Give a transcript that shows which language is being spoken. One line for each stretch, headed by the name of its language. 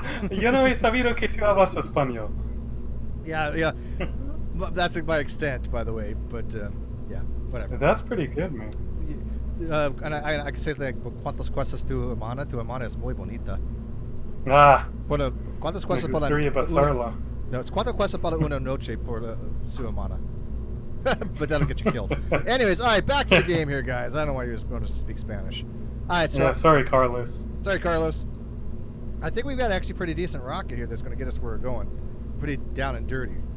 Spanish: Yo no he sabido que tú hablas español.
English: Yeah. That's my extent, by the way, but yeah, whatever. That's pretty good, man. And I can say like,
Spanish: ¿cuántas cuestas tu hermana? Tu hermana es muy bonita. Bueno, ¿cuántas cuestas para besarla?
English: No, it's
Spanish: ¿cuántas cuestas para una noche por su hermana?
English: But that'll get you killed. Anyways, all right, back to the game here, guys. I don't know why you just want to speak Spanish. All right, so... Yeah, sorry, Carlos. Sorry, Carlos. I think we've got actually pretty decent rocket here that's going to get us where we're going. Pretty down and dirty.